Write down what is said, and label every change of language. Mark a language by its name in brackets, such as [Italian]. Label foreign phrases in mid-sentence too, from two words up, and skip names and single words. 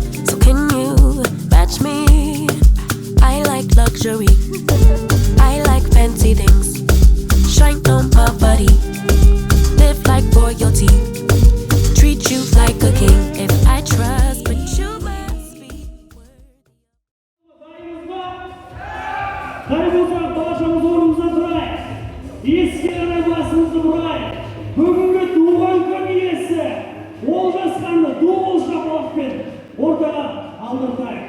[English] So can you match me? I like luxury. I like fancy things. Shine on my body. Live like royalty. Treat you like a king. If I trust, but you must be. [Kazakh] Қай болсақ баршамыз орнымыздан тұрайық. Еске қарай басымызды бұрайық. Бүгінгі туған күн иесі Олжас ханды ду қол шапалақпен ортаға алдыртайық.